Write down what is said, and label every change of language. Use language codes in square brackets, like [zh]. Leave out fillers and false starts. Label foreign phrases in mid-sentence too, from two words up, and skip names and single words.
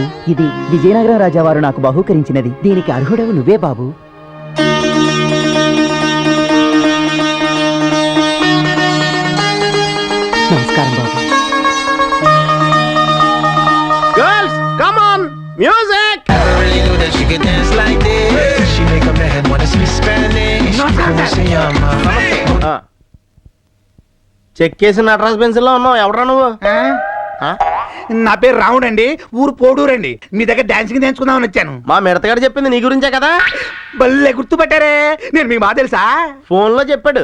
[te] ఇది విజయనగరం రాజావారు నాకు బహూకరించినది. దీనికి అర్హుడవు నువ్వే బాబు. నమస్కారం బాబు. [en] Girls come on, music. Never really knew that she could dance like this. She make a man wanna speak Spanish. [es] Como se llama? [te] చెక్ చేసి నటరాజ్ పెన్సిల్ లో ఉన్నావు. ఎవడరా నువ్వు? ఆ? నా పేరు రావుడ్ అండి, ఊరు పోడూరండి. మీ దగ్గర డాన్సింగ్ నేర్చుకుందామని వచ్చాను. మా మిడతగాడు చెప్పింది నీ గురించే కదా? భలే గుర్తుపట్టారే, నేను మీకు బాగా తెలుసా? ఫోన్ లో చెప్పాడు.